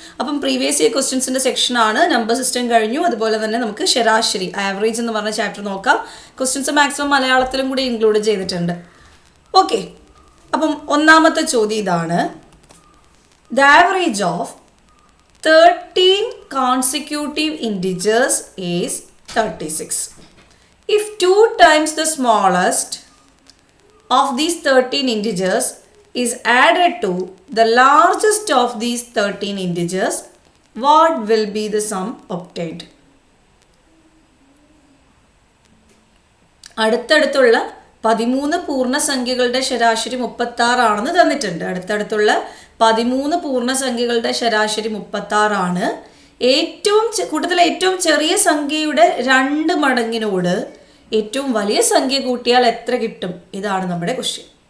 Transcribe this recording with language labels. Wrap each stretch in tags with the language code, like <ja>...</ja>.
<ml>അപ്പം previous year ക്വസ്റ്റ്യൻസിൻ്റെ സെക്ഷനാണ്. Number system കഴിഞ്ഞു. അതുപോലെ തന്നെ നമുക്ക് ശരാശരി ആവറേജ് എന്ന് പറഞ്ഞ ചാപ്റ്റർ നോക്കാം. ക്വസ്റ്റ്യൻസ് മാക്സിമം മലയാളത്തിലും കൂടി ഇൻക്ലൂഡ് ചെയ്തിട്ടുണ്ട്. ഓക്കെ, അപ്പം ഒന്നാമത്തെ ചോദ്യം ഇതാണ്.</ml> <en>The average of 13 consecutive integers is 36. If 2 times the smallest of these 13 integers is added to the largest of these 13 integers, what will be the sum obtained?</en> <ml>അടുത്തടുത്തുള്ള 13 പൂർണ്ണസംഖ്യകളുടെ ശരാശരി 36 ആണെന്ന് തന്നിട്ടുണ്ട്. അടുത്തടുത്തുള്ള 13 പൂർണ്ണസംഖ്യകളുടെ ശരാശരി 36 ആണ്. കൂട്ടത്തിലെ ഏറ്റവും ചെറിയ സംഖ്യയുടെ 2 മടങ്ങിനോട് ഏറ്റവും വലിയ സംഖ്യ കൂട്ടിയാൽ എത്ര കിട്ടും? ഇതാണ് നമ്മുടെ ക്വസ്റ്റ്യൻ.</ml>